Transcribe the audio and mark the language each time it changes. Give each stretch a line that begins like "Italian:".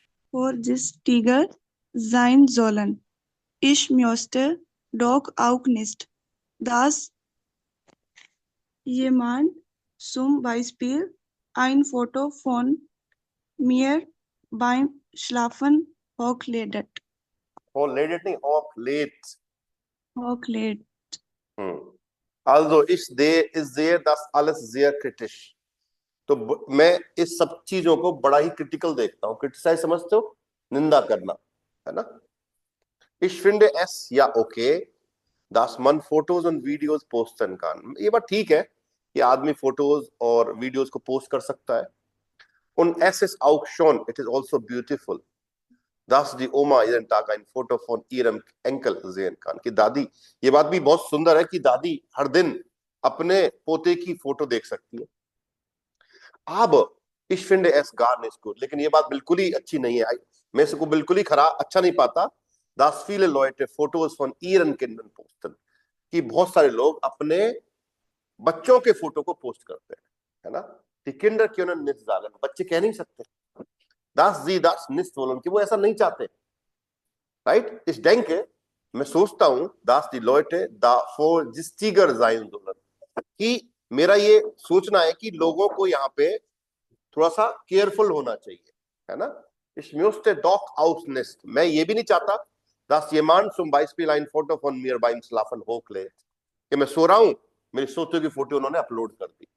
German: vorsichtiger sein sollen. Ich möchte doch auch nicht, dass jemand zum Beispiel ein Foto von mir beim Schlafen hochgeladen. Hochgeladen
Hindi: नहीं,
German: hochgelegt. Hochgeladen. Also ich sehe das alles sehr kritisch.
Hindi: तो मैं इस सब चीजों को बड़ा ही critical देखता हूँ. क्रिटिसाइज समझते हो, निंदा करना, है ना.
German: Ich finde es ja okay, dass man Fotos und Videos posten kann.
Hindi: ये बात ठीक है कि आदमी फोटोज और वीडियोस को पोस्ट कर सकता है.
German: Und es ist auch schon,
English: it is also beautiful,
German: dass die Oma jeden Tag ein Foto von ihrem Enkel sehen kann.
Hindi: कि दादी, ये बात भी बहुत सुंदर है कि दादी हर दिन अपने पोते की फोटो देख सकती है. अब
German: ich finde es gar nicht gut,
Hindi: लेकिन ये बात बिल्कुल ही अच्छी नहीं है. मैं इसको बिल्कुल ही अच्छा नहीं पाता.
German: dass viele Leute Fotos von ihren Kindern posten,
Hindi: कि बहुत सारे लोग अपने बच्चों के फोटो को पोस्ट करते हैं, है ना.
German: Die Kinder können nicht sagen,
Hindi: बच्चे कह नहीं सकते
German: dass sie das nicht wollen,
Hindi: कि वो ऐसा नहीं चाहते.
English: Right.
German: ich denke,
Hindi: मैं सोचता हूं
German: dass die Leute da vorsichtiger sein sollen,
Hindi: कि मेरा ये सोचना है कि लोगों को यहाँ पे थोड़ा सा केयरफुल होना चाहिए, है ना.
German: ich möchte doch auch nicht,
Hindi: मैं ये भी नहीं चाहता
German: dass jemand zum Beispiel ein Foto von mir beim Schlafen hochlädt,
Hindi: कि मैं सो रहा हूं, मेरी सोते की फोटो उन्होंने अपलोड कर दी.